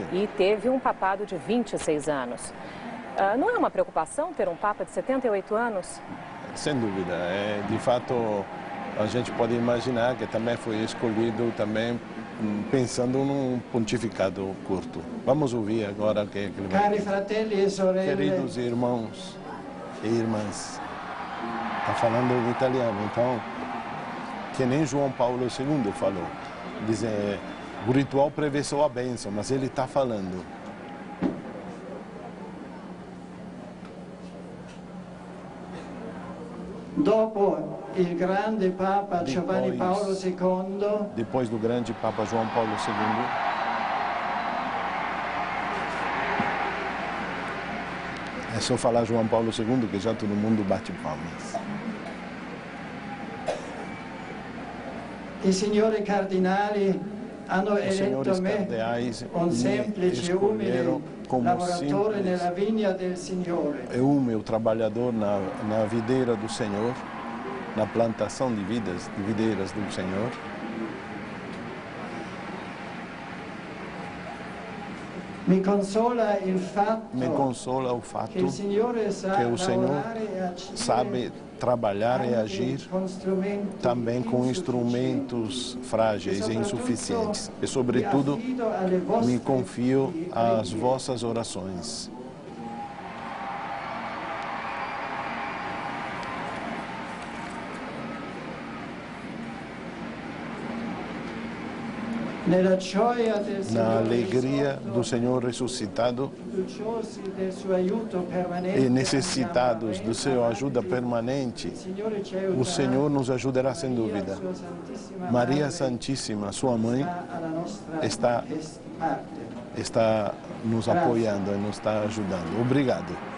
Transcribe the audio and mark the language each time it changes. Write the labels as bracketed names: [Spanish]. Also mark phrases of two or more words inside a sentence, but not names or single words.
[Portuguese] E teve um papado de 26 anos. Não é uma preocupação ter um papa de 78 anos? Sem dúvida. De fato, a gente pode imaginar que também foi escolhido também pensando num pontificado curto. Vamos ouvir agora o que ele vai [Italian] Cari [Portuguese] dizer. [Italian] fratelli e sorelle, [Portuguese] Queridos irmãos e irmãs, está falando em italiano, então, que nem João Paulo II falou. Diz, o ritual prevessou a bênção, mas ele está falando. [Italian] dopo il grande Papa Giovanni Paolo II, [Portuguese] Depois do grande Papa João Paulo II, É só falar João Paulo II que já todo mundo bate palmas. [Italian] I signori cardinali hanno [Portuguese] Os [Italian] eletto [Portuguese] senhores [Italian] me [Portuguese] cardeais [Italian] un [Portuguese] me [Italian] semplice, umile [Portuguese] escolheram como [Italian] lavoratore nella [Portuguese] simples [Italian] vigna del Signore. [Portuguese] e humilde trabalhador na videira do Senhor, na plantação de videiras do Senhor. [Italian] Mi consola il fatto [Portuguese] Me consola o fato [Italian] che il Signore sa [Portuguese] que o Senhor [Italian] lavorare e agire [Portuguese] sabe trabalhar e [Italian] anche [Portuguese] agir [Italian] con strumenti [Portuguese] também com [Italian] insufficienti. [Portuguese] instrumentos frágeis e insuficientes. E, [Italian] Mi [Portuguese] sobretudo, [Italian] affido alle vostre [Portuguese] me confio às [Italian] preghiere. [Portuguese] vossas orações. [Italian] Nella gioia del [Portuguese] Na [Italian] Signore [Portuguese] alegria [Italian] risorto, [Portuguese] do Senhor ressuscitado [Italian] fiduciosi del suo aiuto permanente, [Portuguese] e necessitados do seu ajuda permanente, o Senhor nos ajudará sem dúvida. Maria Santíssima, sua mãe, está nos apoiando e nos está ajudando. Obrigado.